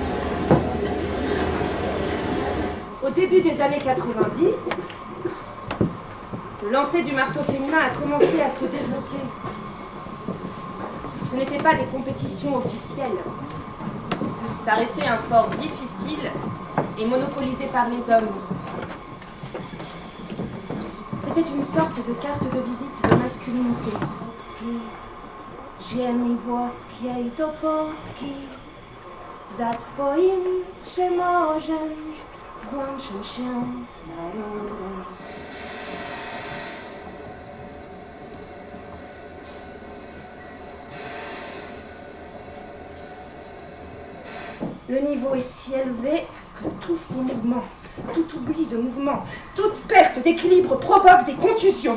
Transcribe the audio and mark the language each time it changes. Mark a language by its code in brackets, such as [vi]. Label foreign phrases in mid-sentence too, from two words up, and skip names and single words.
[fr] Au début des années 90, Le lancer du marteau féminin a commencé à se développer. Ce n'étaient pas des compétitions officielles. Ça restait un sport difficile et monopolisé par les hommes. C'était une sorte de carte de visite de masculinité. [pl] Ziemi włoskiej do Polski, za twoim przemożem złączę się z narodem. [fr] Le niveau est si élevé que tout faux mouvement, tout oubli de mouvement, toute perte d'équilibre provoque des contusions.